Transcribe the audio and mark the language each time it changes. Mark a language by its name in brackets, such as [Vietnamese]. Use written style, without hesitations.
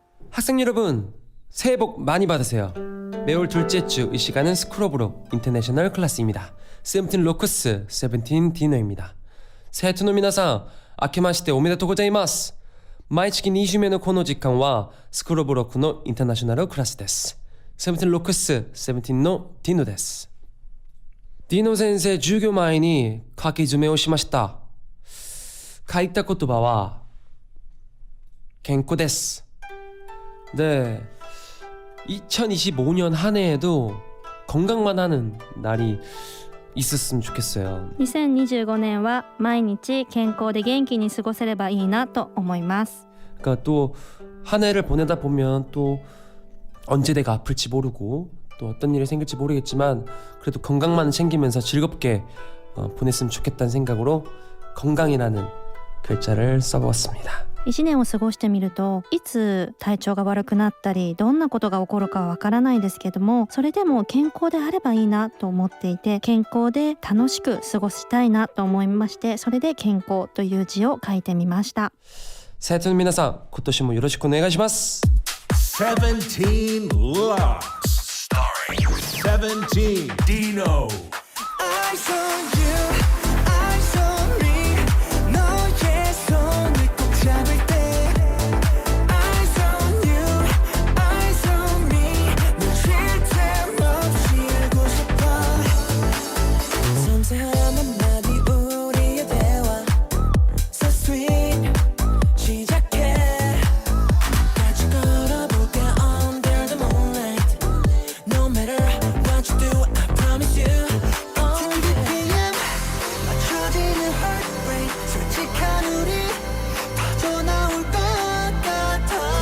[Korean] 학생 여러분, 새해 복 많이 받으세요. 매월 둘째 주 이 시간은 스쿨오브로 인터내셔널 클래스입니다. 세븐틴 로커스, 세븐틴 디노입니다. [Japanese] 세토の皆さん、明けましておめでとうございます。毎月2週目のこの時間はスクールオブロックのインターナショナルクラスです。セブンティンロックス、セブンティンのディノです。ディノ先生、授業前に書き初めをしました。書いた言葉は健康です。 [Korean] 네, 2025년 한 해에도 건강만 하는 날이 있었으면 좋겠어요. [Japanese] 2025年は毎日健康で元気に過ごせればいいなと思います。 [Korean] 그러니까 또 한 해를 보내다 보면 또 언제 내가 아플지 모르고 또 어떤 일이 생길지 모르겠지만 그래도 건강만 챙기면서 즐겁게 보냈으면 좋겠다는 생각으로 건강이라는 글자를 써보았습니다. [Japanese] 1年を過ごしてみるといつ体調が悪くなったりどんなことが起こるかはわからないですけども、それでも健康であればいいなと思っていて、健康で楽しく過ごしたいなと思いまして、それで健康という字を書いてみました。生徒の皆さん、今年もよろしくお願いします。 [English] Seventeen Locks starring Seventeen Dino. I saw you, I saw me. [Korean] 너의 손을 꼭 잡을 때. [English] I saw you, I saw me. [Korean] 널 쉴 틈 없이 알고 싶어. 섬세한 한마디 우리의 대화. [English] So sweet. [Korean] 시작해. 같이 걸어볼까 [English] under the moonlight. No matter what you do, I promise you. BPM [Korean] 맞춰지는 [English] heart rate. [Korean] 솔직한 우리 터져나올 것 같아.